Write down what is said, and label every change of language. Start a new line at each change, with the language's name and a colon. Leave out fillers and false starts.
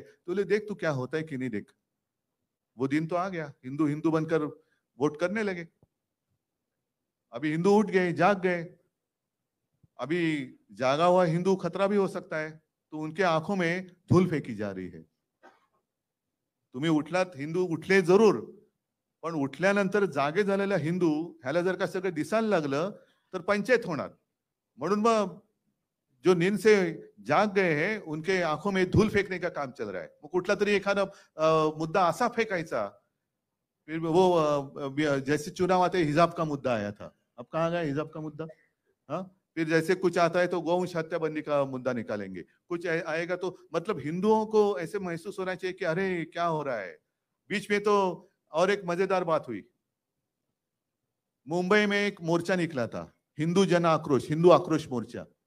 Hindi: तो ले देख तू क्या होता है कि नहीं. देख, वो दिन तो आ गया, हिंदू हिंदू बनकर वोट करने लगे. अभी हिंदू उठ गए, जाग गए. अभी जागा हुआ हिंदू खतरा भी हो सकता है. तो उनके आंखों में धूल फेकी जा रही है.
Marathi: तुम्ही उठलात, हिंदू उठले जरूर, पण उठल्यानंतर जागे झालेला हिंदू ह्याला जर का सगळं दिसायला लागलं तर पंचायत होणार. म्हणून मग
Hindi: जो नींद से जाग गए हैं उनके आंखों में धूल फेंकने का काम चल रहा है.
Marathi: मग कुठला तरी एखादा मुद्दा असा फेकायचा.
Hindi: फिर वो जैसे चुनाव आते हिजाब का मुद्दा आया था, अब कहाँ गया हिजाब का मुद्दा? हाँ, फिर जैसे कुछ आता है तो गौवंश हत्या बंदी का मुद्दा निकालेंगे. कुछ आएगा तो मतलब हिंदुओं को ऐसे महसूस होना चाहिए कि अरे क्या हो रहा है. बीच में तो और एक मजेदार बात हुई. मुंबई में एक मोर्चा निकला था, हिंदू जन आक्रोश, हिंदू आक्रोश मोर्चा.